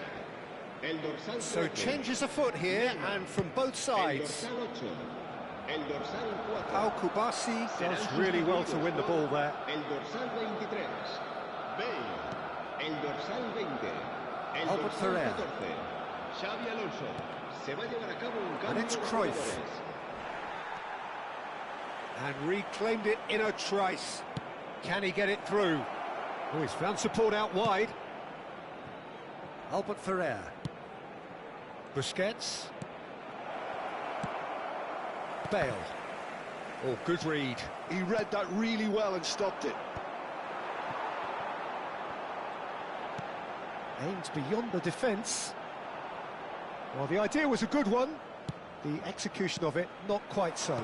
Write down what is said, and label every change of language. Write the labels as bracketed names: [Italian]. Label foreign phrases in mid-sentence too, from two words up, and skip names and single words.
[Spanish] El dorsal [English] So changes afoot here and from both sides. [Spanish] El dorsal 8. El dorsal 4. [English] Al Kubasi does really well to win the ball there. [Spanish] El dorsal 23. Bale. El dorsal 20. El Albert dorsal Ferrer. 14. Xavi Alonso. Se va a llevar a cabo un cambio [English] And it's [Spanish] de Cruyff. jugadores. [English] And reclaimed it in a trice. Can he get it through? Oh, he's found support out wide. Albert Ferrer. Busquets. Bale. Oh, good read. He read that really well and stopped it. Aimed beyond the defence. Well, the idea was a good one. The execution of it, not quite so.